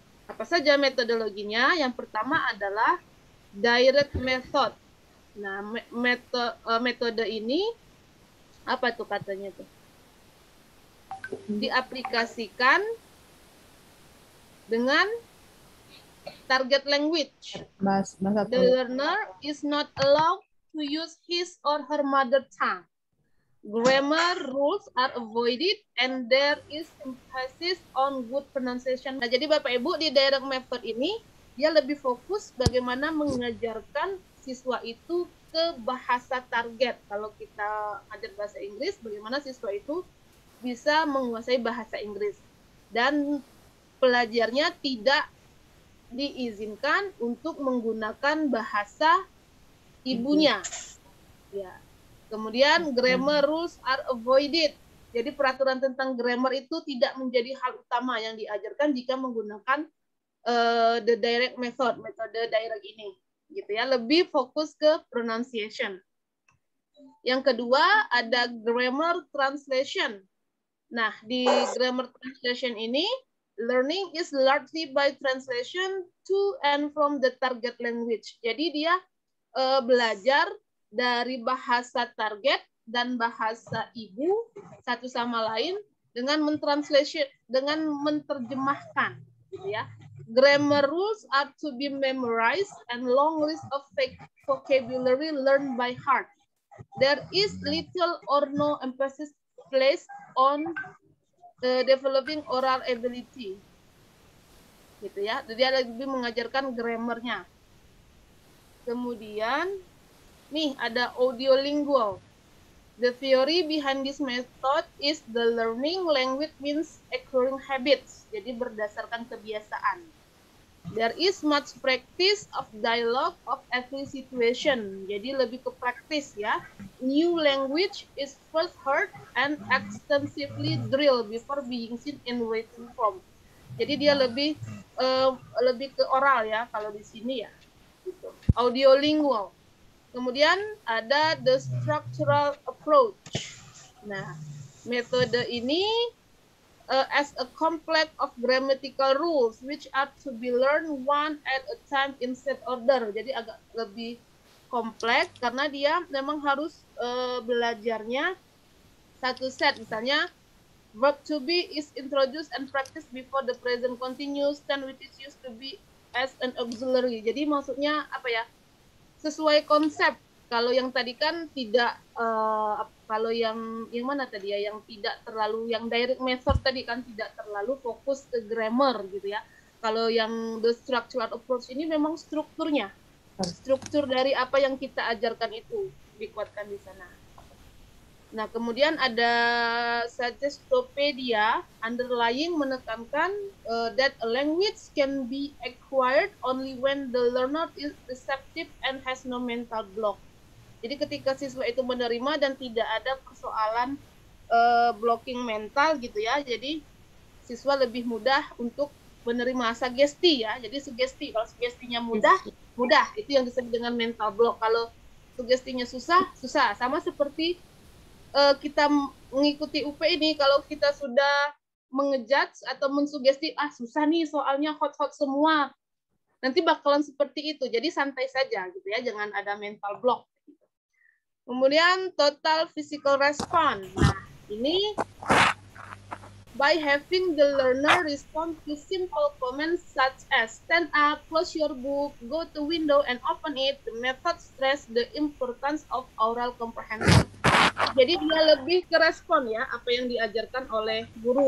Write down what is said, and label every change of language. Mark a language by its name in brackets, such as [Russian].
[Indonesian] Apa saja metodologinya? Yang pertama adalah direct method. Nah, metode ini apa tuh katanya tuh? Diaplikasikan dengan target language. [English] The learner is not allowed to use his or her mother tongue. Grammar rules are avoided and there is emphasis on good pronunciation. [Indonesian] Nah, jadi Bapak Ibu di direct method ini dia lebih fokus bagaimana mengajarkan siswa itu ke bahasa target. Kalau kita ajar bahasa Inggris, bagaimana siswa itu bisa menguasai bahasa Inggris. Dan pelajarnya tidak diizinkan untuk menggunakan bahasa ibunya. Ya. [English] Kemudian grammar rules are avoided. [Indonesian] Jadi peraturan tentang grammar itu tidak menjadi hal utama yang diajarkan jika menggunakan the direct method, metode direct ini. Gitu ya, lebih fokus ke pronunciation. Yang kedua ada grammar translation. Nah, di [English] grammar translation ini learning is largely by translation to and from the target language. [Indonesian] Jadi dia belajar dari bahasa target dan bahasa ibu satu sama lain dengan menerjemahkan, gitu ya. [English] Grammar rules are to be memorized and long list of vocabulary learned by heart. There is little or no emphasis placed on developing oral ability, [Indonesian] gitu ya. Dia lebih mengajarkan grammarnya. Kemudian nih ada audiolingual. [English] The theory behind this method is the learning language means acquiring habits. [Indonesian] Jadi berdasarkan kebiasaan. [English] There is much practice of dialogue of every situation. [Indonesian] Jadi lebih ke praktis ya. [English] New language is first heard and extensively drilled before being seen in written form. [Indonesian] Jadi dia lebih ke oral ya kalau di sini ya. Gitu. Audiolingual. Kemudian ada the structural approach. Nah, metode ini [English] as a complex of grammatical rules which are to be learned one at a time in set order. [Indonesian] Jadi agak lebih kompleks karena dia memang harus belajarnya satu set. [English] Misalnya verb to be is introduced and practiced before the present continuous tense which is used to be as an auxiliary. [Indonesian] Jadi maksudnya apa ya? Sesuai konsep. Kalau yang tadi kan tidak kalau yang mana tadi ya, yang tidak terlalu, yang direct method tadi kan tidak terlalu fokus ke grammar gitu ya. Kalau yang the structural approach ini memang struktur dari apa yang kita ajarkan itu dikuatkan di sana. Nah, kemudian ada Suggestopedia, underlying menekankan [English] that a language can be acquired only when the learner is receptive and has no mental block. [Indonesian] Jadi ketika siswa itu menerima dan tidak ada persoalan blocking mental gitu ya, jadi siswa lebih mudah untuk menerima sugesti ya. Jadi sugesti, kalau sugestinya mudah itu yang disebut dengan mental block. Kalau sugestinya susah. Sama seperti kita mengikuti UP ini, kalau kita sudah mengejudge atau mensugesti, susah nih soalnya hot semua, nanti bakalan seperti itu. Jadi santai saja gitu ya, jangan ada mental block. Kemudian total physical response. Nah, ini [English] by having the learner respond to simple comments such as stand up, close your book, go to window and open it, the method stress the importance of oral comprehension. [Indonesian] Jadi dia lebih ke respon ya, apa yang diajarkan oleh guru.